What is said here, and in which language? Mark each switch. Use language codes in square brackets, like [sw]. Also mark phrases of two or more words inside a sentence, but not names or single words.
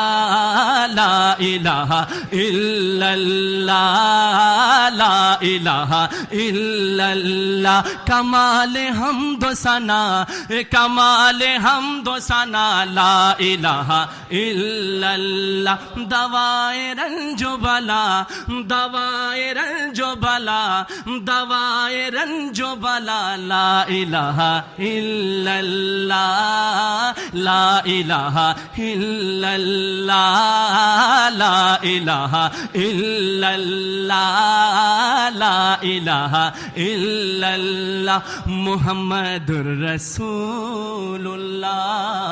[ar] الہ الا اللہ لا الہ الا اللہ [ur] کمال حمد و ثنا کمال حمد و ثنا [ar] لا الہ الا اللہ [ur] دوائے رنج و بلا دوائے رنج و بلا دوائے رنج و بلا [ar] لا الہ الا اللہ لا الہ الا اللہ لا الہ الا اللہ لا الہ الا اللہ محمد الرسول اللہ